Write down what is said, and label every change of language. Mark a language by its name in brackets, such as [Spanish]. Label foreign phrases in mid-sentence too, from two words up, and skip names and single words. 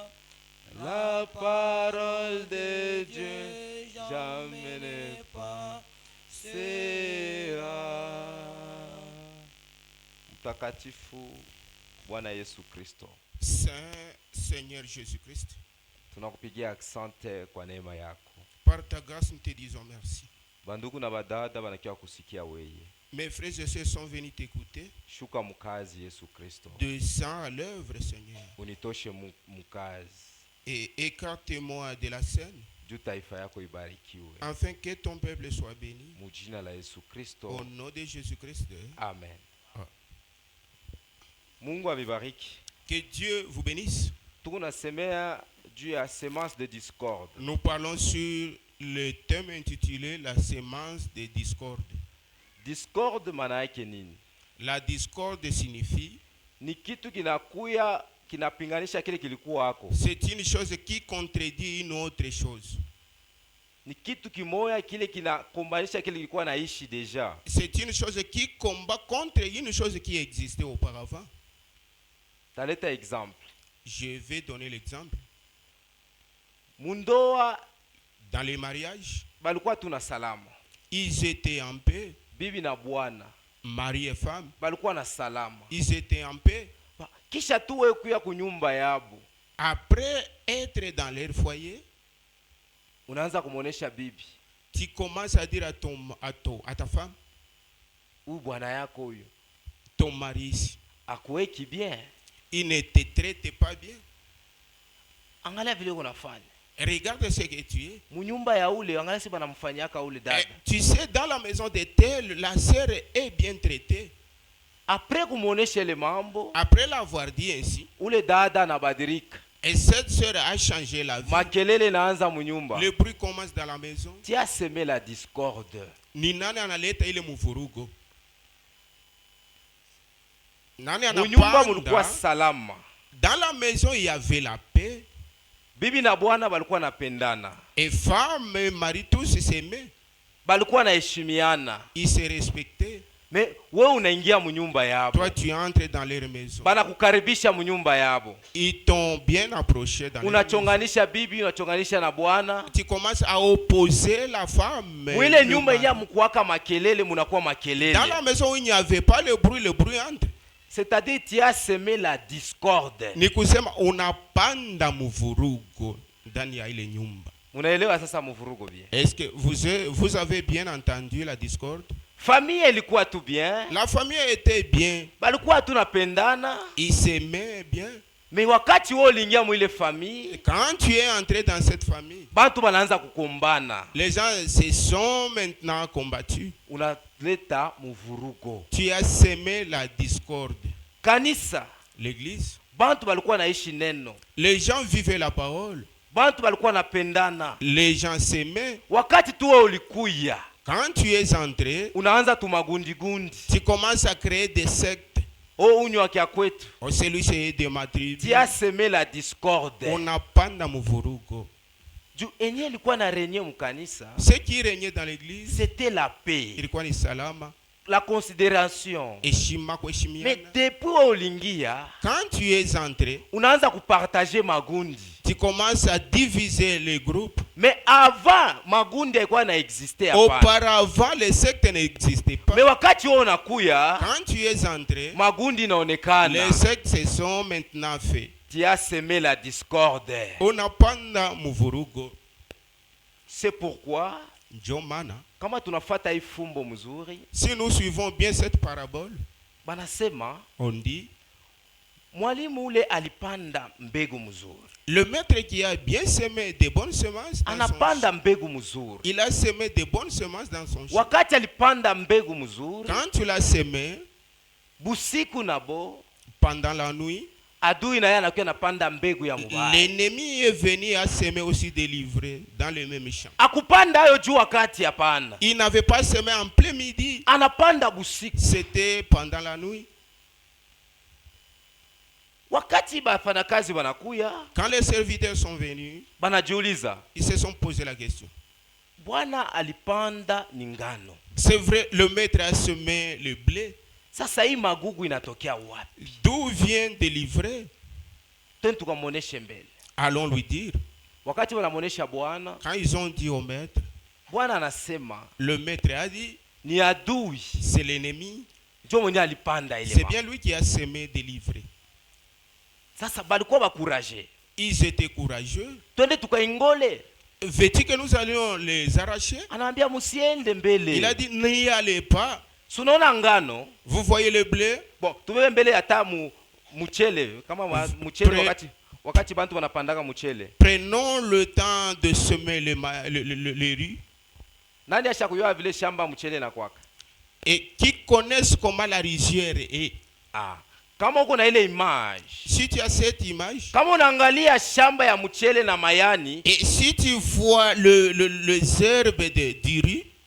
[French] La parole de Dieu jamais ne passera. [Swahili] Mtakatifu Bwana Yesu Kristo, [French] Saint Seigneur Jésus-Christ, [Swahili] tunakupigia asante kwa neema yako. [French] par ta grâce nous te disons merci. [Swahili] Bandugu na badada banakiwa kusikia weye. [French] Mes frères et sœurs sont venus t'écouter. [Swahili] Shuka mukazi Yesu Kristo, [French] Descends à l'œuvre, Seigneur, [Swahili] unitoshe mukazi [French] et écarte-moi de la scène, [Swahili] juu taifa yako ibarikiwe, [French] afin que ton peuple soit béni. [Swahili] mujina la Yesu Kristo, [French] Au nom de Jésus-Christ. amen. Ah. [Swahili] Mungu avibariki. [French] Que Dieu vous bénisse. [Swahili] Tunasemea juu ya [French] semence de discorde. Nous parlons sur le thème intitulé La sémence de discorde. [Swahili] Discorde maana yake nini? [French] La discorde signifie, [Swahili] Ni kitu kinakuya kinapinganisha kile kilikuwa hako. [French] c'est une chose qui contredit une autre chose. [Swahili] Ni kitu kimoya kile kinakombanisha kile kilikuwa naishi deja. [French] C'est une chose qui combat contre une chose qui existait auparavant. [Swahili] Taleta exemple. [French] Je vais donner l'exemple. [Swahili] Mundoa [French] Dans les mariages, [Swahili] balikuwa tuna salama. [French] ils étaient en paix. [Swahili] Bibi na bwana [French] Mari et femme, [Swahili] balikuwa na salama. [French] ils étaient en paix. [Swahili] Kisha tu wewe kuya kunyumba yabo, [French] Après être dans leur foyer, [Swahili] unaanza kumuonesha bibi, [French] tu commences à dire à ta femme, [Swahili] huyu bwana yako huyo [French] ton mari ici, [Swahili] akuweki bien. [French] il ne te traite pas bien. [Swahili] Angalia vile unafanya. [French] Regarde ce que tu es. [Swahili] Munyumba ya ule, angalia si banamfanyaka ule dada. [French] Tu sais, dans la maison de tel, la sœur est bien traitée. [Swahili] Après kumuonesha ile mambo, [French] Après l'avoir dit ainsi, [Swahili] ule dada anabadilika. [French] et cette sœur a changé la vie. [Swahili] Makelele naanza munyumba. [French] Le bruit commence dans la maison. Tu as semé la discorde. [Swahili] Ni nani analeta ile mvurugo? Nani Munyumba mulikuwa anapanda? salama. [French] Dans la maison, il y avait la paix. [Swahili] Bibi na bwana balikuwa napendana. [French] Et femme et mari tous s'aimaient. [Swahili] balikuwa naheshimiana. [French] Ils se respectaient. [Swahili] Me wewe unaingia mnyumba yabo, [French] Toi, tu entres dans leur maison. [Swahili] bana kukaribisha mnyumba yabo, [French] Ils t'ont bien approché dans leur maison. [Swahili] unachonganisha bibi, unachonganisha na bwana. [French] Tu commences à opposer la femme. [Swahili] Mwile [French] le [Swahili] nyumba [French] mari. [Swahili] yenye mkuwaka makelele, munakuwa [French] Dans [Swahili] makelele. [French] la maison où il n'y avait pas le bruit entre. C'est-à-dire tu as semé la discorde. [Swahili] Ni kusema unapanda mvurugo ndani ya ile nyumba. Unaelewa sasa mvurugo bien? [French] Est-ce que vous avez bien entendu la discorde? [Swahili] Famille ilikuwa tu bien, [French] La famille était bien. [Swahili] balikuwa tu napendana. [French] Ils s'aimaient bien. [Swahili] Me wakati wewe uliingia mwile famille, [French] Quand tu es entré dans cette famille, [Swahili] bantu banaanza kukombana, [French] les gens se sont maintenant combattus. [Swahili] unaleta mvurugo. [French] Tu as semé la discorde. [Swahili] Kanisa, [French] L'église, [Swahili] bantu balikuwa naishi neno, [French] les gens vivaient la parole. [Swahili] bantu balikuwa napendana. [French] Les gens s'aimaient. [Swahili] Wakati tu wewe ulikuya, [French] Quand tu es entré, [Swahili] unaanza tu magundi gundi. [French] tu commences à créer des sectes. [Swahili] Oh, unywa kia kwetu. [French] Oh, celui c'est de ma tribu. Tu as semé la discorde. [Swahili] Unapanda mvurugo. Juu enye ilikuwa na renye mkanisa, [French] Ce qui régnait dans l'église, c'était la paix, [Swahili] ilikuwa ni salama, [French] la considération. [Swahili] heshima [French] Mais [Swahili] kuheshimiana. depuis wewe uliingia, [French] Quand tu es entré, [Swahili] unaanza kupartager magundi. [French] tu commences à diviser les groupes. Mais avant [Swahili] magundi haikuwa na existe hapana. [French] Auparavant, les sectes n'existaient pas. [Swahili] Mais wakati wewe unakuya, [French] Quand tu es entré, [Swahili] magundi inaonekana. [French] les sectes se sont maintenant faits. Tu as semé la discorde. [Swahili] Unapanda mvurugo. [French] C'est pourquoi [Swahili] Ndio maana, kama tunafuata hii fumbo mzuri, [French] si nous suivons bien cette parabole, [Swahili] banasema [French] on dit, [Swahili] mwalimu ule alipanda mbegu mzuri. [French] le maître qui a bien semé de bonnes semences dans son [Swahili] Anapanda [French] champ, [Swahili] mbegu mzuri. [French] il a semé de bonnes semences dans son champ. [Swahili] Wakati alipanda mbegu mzuri, [French] Quand tu l'as semé, [Swahili] busiku nabo [French] pendant la nuit, [Swahili] adui na yeye anakuwa anapanda mbegu ya mubaya. [French] l'ennemi est venu à semer aussi des livrées dans le même champ. [Swahili] Akupanda hayo juu wakati hapana. [French] Il n'avait pas semé en plein midi, [Swahili] Anapanda busiku. [French] c'était pendant la nuit. [Swahili] Wakati bafanyakazi wanakuya, [French] Quand les serviteurs sont venus, [Swahili] banajiuliza, [French] ils se sont posé la question. [Swahili] Bwana alipanda ni ngano. [French] C'est vrai, le maître a semé le blé. [Swahili] Sasa hii magugu inatokea wapi? [French] D'où vient des livrées? [Swahili] Twende tukamuoneshe mbele. [French] Allons lui dire. [Swahili] Wakati wanamuonesha Bwana, [French] Quand ils ont dit au maître, [Swahili] Bwana anasema [French] le maître a dit, [Swahili] ni adui [French] c'est l'ennemi. [Swahili] ndio mwenye alipanda ile [French] C'est [Swahili] magugu. [French] bien lui qui a semé des livrées. [Swahili] Sasa balikuwa bakuraje. [French] Ils étaient courageux. [Swahili] Twende tukaingole. [French] Veux-tu que nous allions les arracher? [Swahili] Anaambia musiende mbele. [French] Il a dit, n'y allez pas. [Swahili] Sunaona ngano? [French] Vous voyez le blé? Bon, [Swahili] tubebe mbele hata mchele kama mchele [French] Pre- [Swahili] wakati bantu wanapandaka mchele. [French] Prenons le temps de semer les riz. [Swahili] Nani ashakuyua vile shamba mchele na kwaka? [French] Et qui connaissent comment la rizière est. [Swahili] Ah, kama uko na ile image, [French] Si tu as cette image, [Swahili] kama unaangalia shamba ya mchele na mayani, [French] et si tu vois les herbes du riz